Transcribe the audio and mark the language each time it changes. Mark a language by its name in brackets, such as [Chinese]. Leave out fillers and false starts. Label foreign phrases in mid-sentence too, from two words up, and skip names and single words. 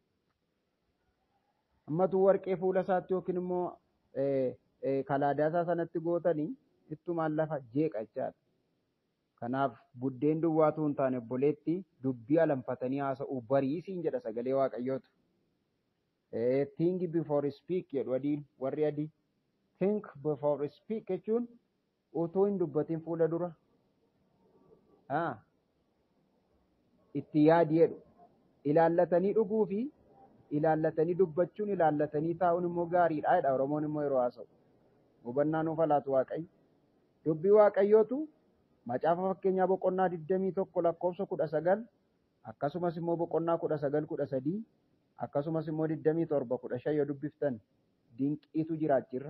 [Oromo] Ammatu warqee fuula isaatti yookiin immoo kalaadaa isaa sanatti gootanii ittumaan lafa jeeqa jechaadha. Kanaaf buddeen duwwaatu hin taane obboleetti dubbii alanfatanii haasa'uu bariisiin jedha sagalee waaqayyootu. [English] Think before speak [Oromo] jedhu adiin warri adii. [English] Think before speak [Oromo] jechuun utuu hin dubbatin fuula dura. Itti yaadi jedhu. Ilaallatanii dhuguu fi ilaallatanii dubbachuun ilaallatanii taa'uun immoo gaariidha jedha Oromoon immoo yeroo haasa'u. Hubannaa nuuf alaatu waaqayyo. Dubbii waaqayyootu macaafa fakkeenyaa boqonnaa 21 lakkoofsa 19 akkasumas immoo boqonnaa 19 akkasumas immoo 27 yoo dubbiftan dinqiitu jiraachirra.